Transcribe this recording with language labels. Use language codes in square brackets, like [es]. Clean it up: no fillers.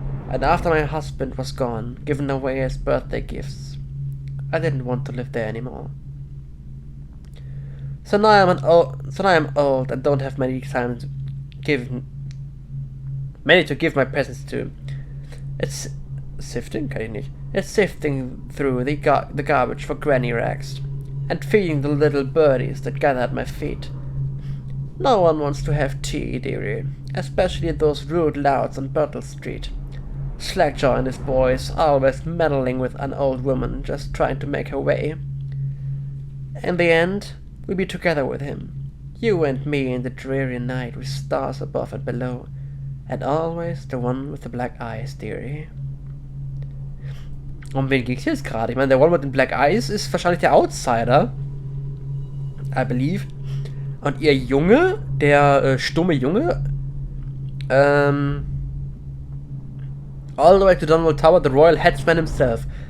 [en] And after my husband was gone, given away as birthday gifts, I didn't want to live there anymore. So now I'm old and don't have many to give my presents to. It's sifting, [de] kann ich nicht. [en] It's sifting through the garbage for Granny Rex, and feeding the little birdies that gather at my feet. No one wants to have tea, dearie, especially those rude louts on Birtle Street. Slackjaw and his boys always meddling with an old woman just trying to make her way. In the end, we'll be together with him, you and me in the dreary night with stars above and below, and always the one with the black eyes, dearie. [de] Um wen geht's jetzt gerade? Ich meine, der One with the Black Eyes ist wahrscheinlich der Outsider, [en] I believe. [de] Und ihr Junge, der stumme Junge, [en] all the way to Dunwall Tower, the Royal Headsman himself.